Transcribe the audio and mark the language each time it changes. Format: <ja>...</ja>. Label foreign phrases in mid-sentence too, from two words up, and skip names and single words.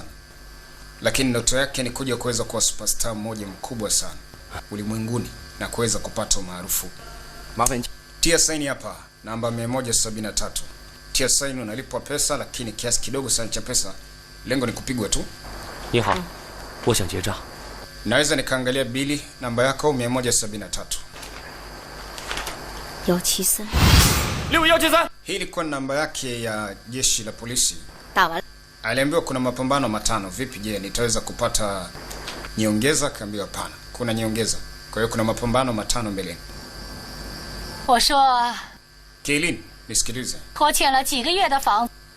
<sw>Lakini ndoto yake ni kuja kuweza kuwa superstar mmoja mkubwa sana ulimwenguni na kuweza kupata umaarufu. Tia saini hapa namba 173. Tia saini unalipwa pesa lakini kiasi kidogo sana cha pesa. Lengo ni kupigwa tu. Ni hao.</sw> <zh>我想结账.</zh> <sw>Naweza nikaangalia bili namba yako 173. 173 6173. Hii ilikuwa namba yake ya jeshi la polisi.</sw> <zh>打完</zh> <sw>Aliambiwa kuna mapambano matano. Vipi je, nitaweza kupata nyongeza? Kaambiwa hapana. Kuna nyongeza. Kwa hiyo kuna mapambano matano mbeleni.</sw> <zh>我说</zh> <sw>Kailin, nisikilize.</sw> <zh>我欠了几个月的房</zh>